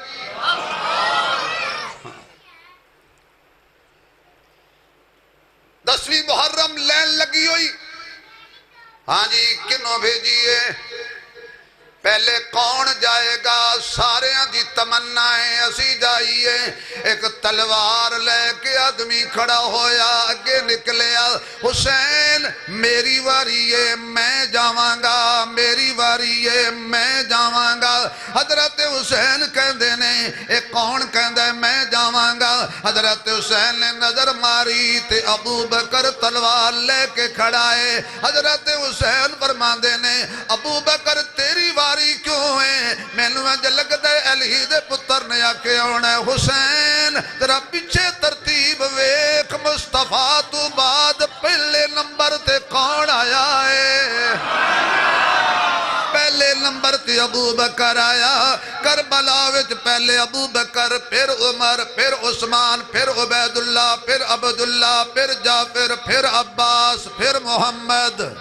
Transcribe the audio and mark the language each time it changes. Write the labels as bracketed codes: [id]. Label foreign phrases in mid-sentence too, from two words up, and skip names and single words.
[pa] 10ویں محرم لین لگی ہوئی، ہاں جی کنوں بھیجیے، [ur] پہلے کون جائے گا؟ [pa] سارے دی تمنائیں اسی جائیے۔ ایک تلوار لے کے آدمی کھڑا ہویا، اگے نکلیا، حسین میری واری ہے میں جاواں گا، میری واری ہے میں جاواں گا۔ حضرت حسین کہندے نے، ایک کون کہندے میں جاواں حضرت حسین نے نظر ماری تے ابو بکر تلوار لے کے کھڑا ہے. حضرت حسین فرماندے نے ابو بکر تیری واری کیوں ہے؟ مینوں انج لگدا ہے علی دے پتر نے آکے آنا ہے. حسین ذرا پیچھے ترتیب ویکھ، مصطفیٰ تو بعد پہلے نمبر تے کون آیا ہے؟ پہلے نمبر تے ابو بکر آیا. کربلا وچ پہلے ابو بکر، پھر عمر، پھر عثمان، پھر عبید اللہ، پھر عبداللہ، پھر جعفر، پھر عباس، پھر محمد.